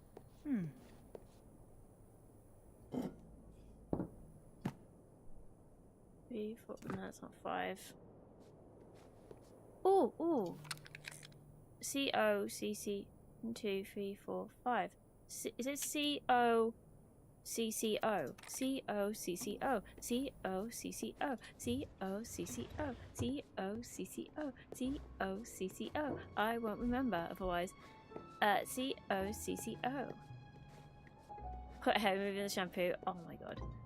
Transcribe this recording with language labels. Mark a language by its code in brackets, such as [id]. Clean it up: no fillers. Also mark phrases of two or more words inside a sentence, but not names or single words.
[en] 3, 4, no, that's not 5. Oh, ooh. C-O-C-C. 1, 2, 3, 4, 5. Is it C-O? C-C-O. C-O-C-C-O. C-O-C-C-O. C-O-C-C-O. C-O-C-C-O. C-O-C-C-O. I won't remember otherwise. C-O-C-C-O. Put hair remover in the shampoo. Oh my god.